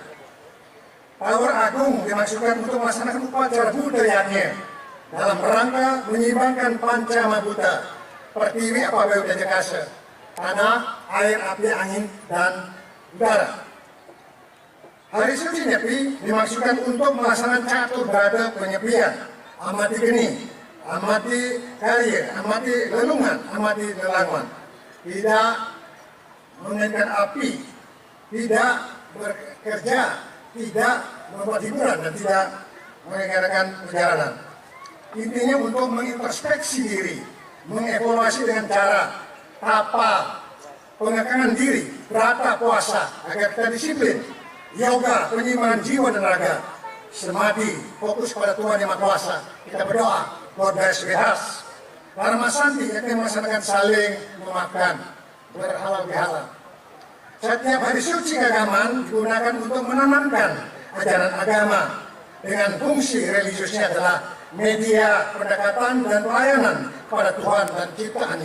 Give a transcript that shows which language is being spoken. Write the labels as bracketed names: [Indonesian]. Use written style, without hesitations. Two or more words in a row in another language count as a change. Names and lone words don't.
[Indonesian] Tawur Agung dimaksudkan untuk melaksanakan upacara budayanya dalam rangka menyeimbangkan Pancamabuta, Pertiwi, Apabayu, dan Jakasa, tanah, air, api, angin, dan udara. Hari Suci Nyepi dimaksudkan untuk melaksanakan catur bada penyepian, [Balinese] amati geni, amati karya, amati lelungan, amati lelangan. [Indonesian] Tidak menginginkan api, tidak bekerja, tidak membuat hiburan, dan tidak menyelenggarakan perjalanan. Intinya untuk mengintrospeksi diri, mengevaluasi dengan cara tapa, pengekangan diri, berata, puasa, agar kita disiplin, yoga, penyimpanan jiwa dan raga, semati, fokus pada Tuhan Yang Maha Kuasa. Kita berdoa, [English] God bless with us. [Indonesian] Dharma Santi akan melaksanakan saling memaafkan, berhalal bihalal. Setiap hari suci keagamaan digunakan untuk menanamkan ajaran agama dengan fungsi religiusnya adalah media pendekatan dan pelayanan pada Tuhan dan ciptaannya.